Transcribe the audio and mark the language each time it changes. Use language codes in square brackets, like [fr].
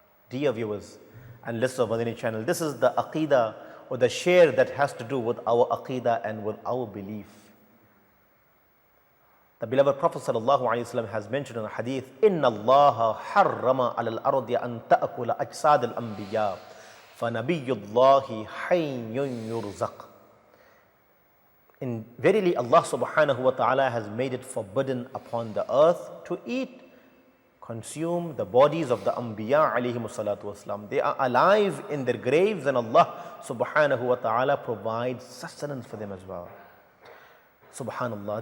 [en] Dear viewers and listeners of Madani channel, this is the Aqidah or the share that has to do with our Aqidah and with our belief. The beloved Prophet ﷺ has mentioned in a hadith, [ar] إِنَّ اللَّهَ حَرَّمَ عَلَى الْأَرْضِ أَن تَأْكُلَ أَجْسَادَ الْأَنْبِيَاءِ فَنَبِيُّ اللَّهِ حَيٌّ يُرْزَقُ. [en] And verily Allah subhanahu wa ta'ala has made it forbidden upon the earth to eat, consume the bodies of the Anbiya alayhimu salatu wasalam. They are alive in their graves and Allah subhanahu wa ta'ala provides sustenance for them as well. Subhanallah.